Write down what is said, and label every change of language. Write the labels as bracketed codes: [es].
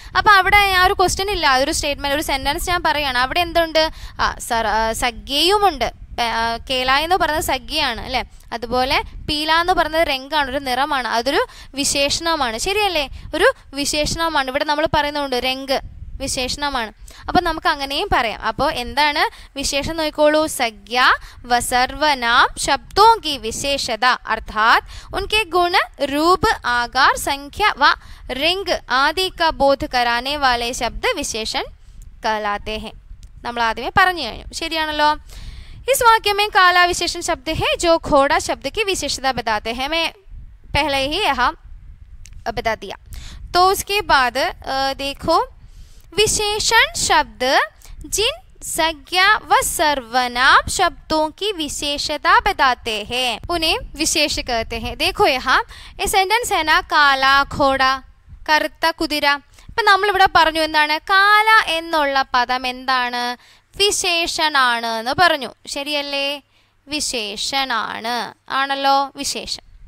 [ml] അപ്പോൾ അവിടെ ആ ഒരു ക്വസ്റ്റ്യൻ ഇല്ല, ഒരു സ്റ്റേറ്റ്മെന്റ്, ഒരു സെന്റൻസ് ഞാൻ പറയുകയാണ്. അവിടെ എന്തുണ്ട്? സംജ്ഞയുമുണ്ട്. കേല എന്ന് പറയുന്നത് സംജ്ഞയാണ് അല്ലേ? അതുപോലെ പീല എന്ന് പറയുന്നത് രംഗാണ്, ഒരു നിറമാണ്, അതൊരു വിശേഷണമാണ്. ശരിയല്ലേ? ഒരു വിശേഷണമാണ്. ഇവിടെ നമ്മൾ പറയുന്നുണ്ട് രംഗ് വിശേഷണമാണ്. അപ്പോൾ നമുക്ക് അങ്ങനെയും പറയാം. അപ്പോൾ എന്താണ് വിശേഷം നോക്കിക്കോളൂ. [hi] സംജ്ഞ व सर्वनाम शब्दों की विशेषता अर्थात उनके गुण, रूप, आकार, संख्या व रंग आदि का बोध कराने वाले शब्द विशेषण कहलाते हैं. [ml] നമ്മൾ ആദ്യമേ പറഞ്ഞു കഴിഞ്ഞു. ശരിയാണല്ലോ? [hi] इस वाक्य में काला विशेषण शब्द है जो घोड़ा शब्द की विशेषता बताते हैं. मैं पहले ही यहाँ बता दिया. तो उसके बाद देखो, विशेषण शब्द जिन संज्ञा व सर्वनाम शब्दों की विशेषता बताते हैं उन्हें विशेष कहते हैं. देखो यहाँ ये सेंटेंस है ना, काला घोड़ा, [ml] കറുത്ത കുതിര. ഇപ്പം നമ്മളിവിടെ പറഞ്ഞു എന്താണ്? കാല എന്നുള്ള പദം എന്താണ്? വിശേഷനാണ് എന്ന് പറഞ്ഞു. ശരിയല്ലേ? വിശേഷനാണ് ആണല്ലോ വിശേഷൻ.